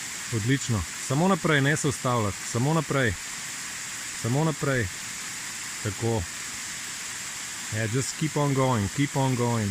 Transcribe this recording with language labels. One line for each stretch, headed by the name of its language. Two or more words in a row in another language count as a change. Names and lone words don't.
Slovenian: Odlično. Samo naprej, ne se ustavljati. Samo naprej. Samo naprej. Tako.
English: Yeah, just keep on going. Keep on going.